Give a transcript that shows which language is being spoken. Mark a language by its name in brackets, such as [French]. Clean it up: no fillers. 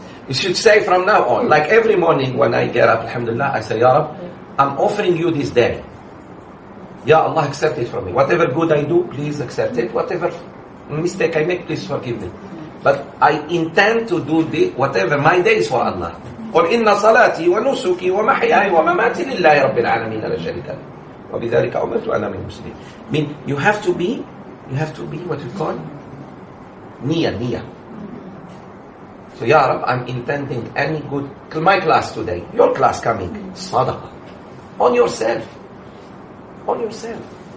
[English] You should say from now on, like every morning when I get up, alhamdulillah, I say, Ya Rab, I'm offering you this day. Ya Allah, accept it from me. Whatever good I do, please accept it. Whatever mistake I make, please forgive me. But I intend to do whatever my day is for Allah. [Arabic] قل إن صلاتي ونسكي ومحياي ومماتي لله رب العالمين لا شريك له وبذلك أمرت وأنا من المسلمين. [English] Mean you have to be what you call niyyah. So Ya Rab, I'm intending any good. My class today, your class coming, Sadaqa. On yourself. On yourself.